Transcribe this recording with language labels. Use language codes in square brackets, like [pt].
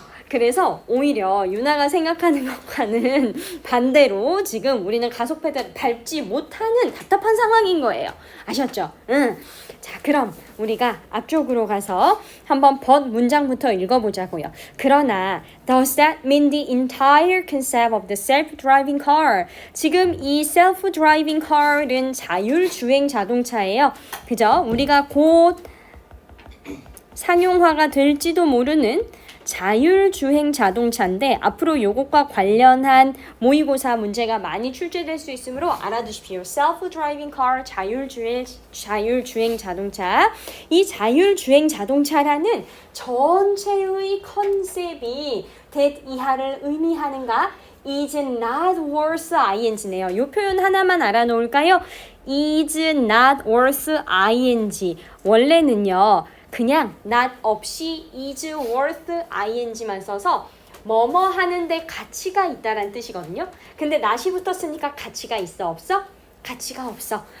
[ko] 그래서 오히려 유나가 생각하는 것과는 반대로 지금 우리는 가속 페달을 밟지 못하는 답답한 상황인 거예요. 아셨죠? 자, 그럼 우리가 앞쪽으로 가서 한번 but 문장부터 읽어보자고요. [en] 그러나 does that mean the entire concept of the self-driving car? [ko] 지금 이 self-driving car은 자율주행 자동차예요. 그죠? 우리가 곧 상용화가 될지도 모르는 자율주행 자동차인데 앞으로 요것과 관련한 모의고사 문제가 많이 출제될 수 있으므로 알아두십시오. Self-driving car, 자율주행 자동차. 이 자율주행 자동차라는 전체의 컨셉이 that 이하를 의미하는가? [en] is not worth ing네요. [ko] 이 표현 하나만 알아놓을까요? [en] is not worth ing. 원래는요. [ko] 그냥 not 없이 [en] is worth ing [ko] 만 써서 뭐뭐 하는데 가치가 있다라는 뜻이거든요. 근데 not이 붙었으니까 가치가 있어 없어? 가치가 없어.